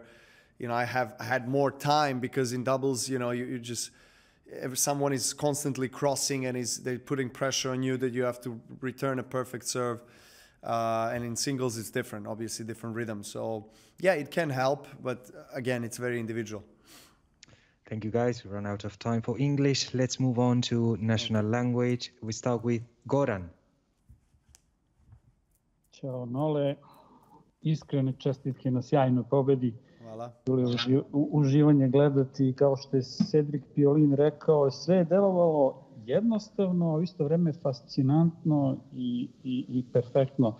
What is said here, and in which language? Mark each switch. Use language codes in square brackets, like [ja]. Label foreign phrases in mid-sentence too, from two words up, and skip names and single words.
[en] I had more time because in doubles, you just, if someone is constantly crossing and they're putting pressure on you that you have to return a perfect serve. And in singles, it's different, obviously different rhythm. So yeah, it can help, but again, it's very individual. Thank you, guys. We run out of time for English. Let's move on to national language. We start with Goran. [sr] Ćao, Nole. Iskrene čestitke na sjajnoj pobedi. Hvala. Uživanje gledati, kao što je Cedric Piolin rekao, sve je delovalo jednostavno, u isto vreme fascinantno i perfektno.